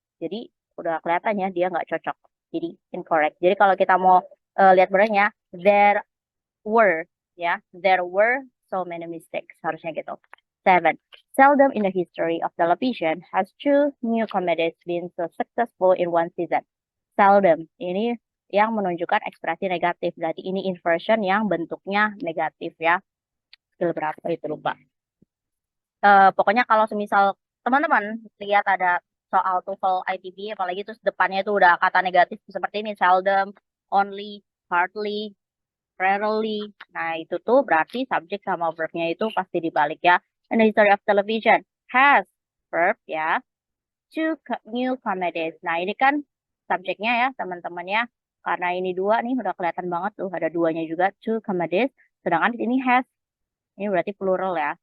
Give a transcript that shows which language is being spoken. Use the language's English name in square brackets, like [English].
[Indonesian] Jadi udah kelihatannya dia nggak cocok. Jadi incorrect. Jadi kalau kita mau lihat benarnya, there were ya, [English] there were so many mistakes [Indonesian] harusnya gitu. 7. [English] Seldom in the history of television has two new comedies been so successful in one season. [Indonesian] Seldom ini yang menunjukkan ekspresi negatif. Berarti ini inversion yang bentuknya negatif ya. Skill berapa itu lupa. Pokoknya kalau semisal teman-teman lihat ada soal TOEFL ITB, apalagi terus depannya itu udah kata negatif seperti ini, seldom, only, hardly, rarely. Nah, itu tuh berarti subjek sama verbnya itu pasti dibalik ya. In the history of television, has, verb ya, two new comedies. Nah, ini kan subjeknya ya, teman-teman ya. Karena ini dua nih, udah kelihatan banget tuh, ada duanya juga, two comedies. Sedangkan di sini has, ini berarti plural ya.